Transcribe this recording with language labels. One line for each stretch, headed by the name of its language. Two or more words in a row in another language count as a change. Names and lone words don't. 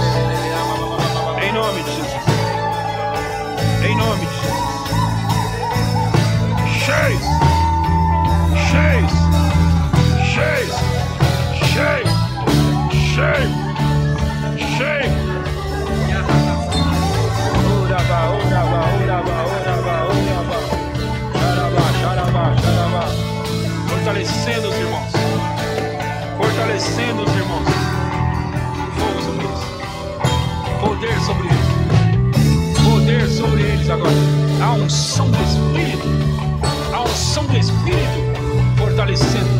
Portuguese: Em nome de Jesus. Em nome de Jesus. Cheios. Cheios. Cheios. Cheios. Cheios. Cheios. Uraba, uraba, uraba, uraba, uraba. Xarabá, xarabá, xarabá. Fortalecendo os irmãos. Fortalecendo os irmãos. Fogo sobre eles. Poder sobre eles. Poder sobre eles agora. A unção do Espírito. A unção do Espírito. Fortalecendo.